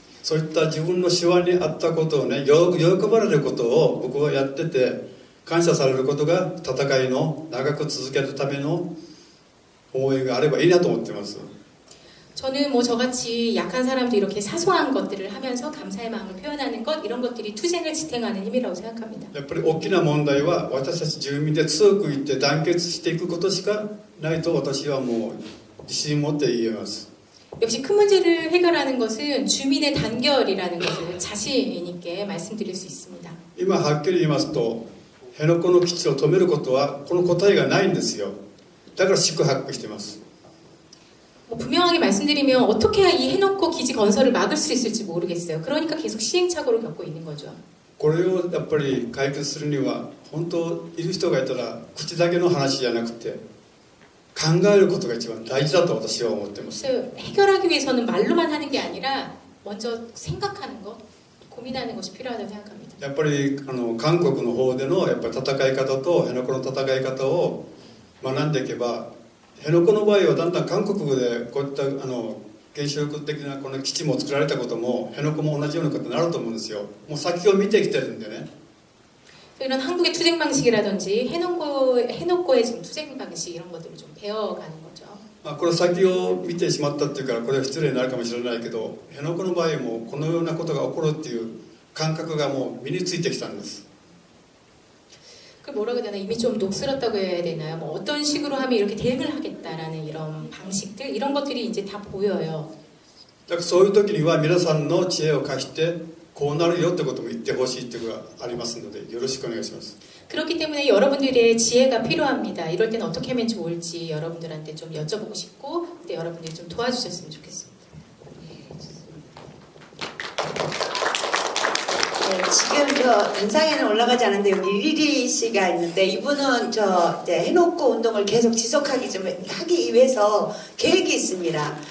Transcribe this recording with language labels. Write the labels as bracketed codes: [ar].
[ja] そういった自分の手腕に合ったことをね、喜ばれることを僕はやってて、感謝されることが戦いの長く続けるための応援があればいいなと思ってます。 [ko] 저는 뭐 저같이 약한 사람도 이렇게 사소한 것들을 하면서 감사의 마음을 표현하는 것 이런 것들이 투쟁을 지탱하는 힘이라고 생각합니다. [ja] やっぱり大きな問題は私たち住民で強く言って団結していくことしかないと私はもう自信持って言えます。 [ko] 역시 큰 문제를 해결하는 것은 주민의 단결이라는 것을 자신 있게 말씀드릴 수 있습니다. [ja] 今はっきり言いますと辺野古の基地を止めることはこの答えがないんですよ。だから四苦八苦してます。 [ko] 분명하게 말씀드리면 어떻게 해야 이 해놓고 기지 건설을 막을 수 있을지 모르겠어요. 그러니까 계속 시행착오를 겪고 있는 거죠. [ja] これをやっぱり解決するには本当いる人がいたら口だけの話じゃなくて考えることが一番大事だと私は思っています。 [ko] 그래서 해결하기 위해서는 말로만 하는 게 아니라 먼저 생각하는 것, 고민하는 것이 필요하다고 생각합니다. [ja] やっぱり韓国の方でのやっぱり戦い方と辺野古の戦い方を学んでいけば辺野古の場合はだんだん韓国でこういった原子力的なこの基地も作られたことも辺野古も同じようなことになると思うんですよ。もう先を見てきてるんでね。 [ko] 이런 한국의 투쟁 방식이라든지 해놓고의 지금 투쟁 방식 이런 것들을 좀 배워가는 거죠. [ja] これ先を見てしまったっていうからこれは失礼になるかもしれないけど辺野古の場合もこのようなことが起こるっていう感覚がもう身についてきたんです。 [ko] 그 뭐라고 해야 되나 이미 좀 녹슬었다고 해야 되나요? 뭐 어떤 식으로 하면 이렇게 대응을 하겠다라는 이런 방식들 이런 것들이 이제 다 보여요. [ja] だからそういう時には皆さんの知恵を貸してこうなるよってことも言ってほしいっていうのがありますのでよろしくお願いします。 [ko] 그렇기 때문에 여러분들의 지혜가 필요합니다. 이럴 때는 어떻게 하면 좋을지 여러분들한테 좀 여쭤보고 싶고 그때 여러분들이 좀 도와주셨으면 좋겠습니다. 네, 지금 저 영상에는 올라가지 않은데 여기 리리 씨가 있는데 이분은 저 이제 해놓고 운동을 계속 지속하기 좀 하기 위해서 계획이 있습니다.